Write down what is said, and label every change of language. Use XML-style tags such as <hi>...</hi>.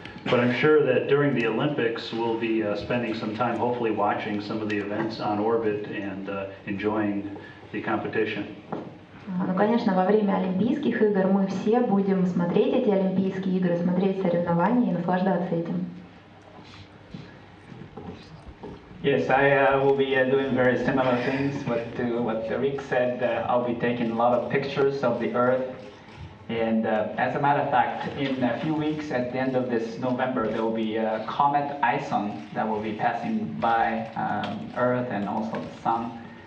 <en>But I'm sure that during the Olympics, we'll be spending some time hopefully watching some of the events on orbit and enjoying the competition.</en> <ru>Ну, конечно, во время Олимпийских игр мы все будем смотреть эти Олимпийские игры, смотреть соревнования и наслаждаться этим.</ru> <en>Yes, I will be doing very similar things. What Rick said, I'll be taking a lot of pictures of the Earth. And as a matter of fact, in a few weeks, at the end of this November, there will be a comet ISON that will be passing by Earth and also the Sun.</en>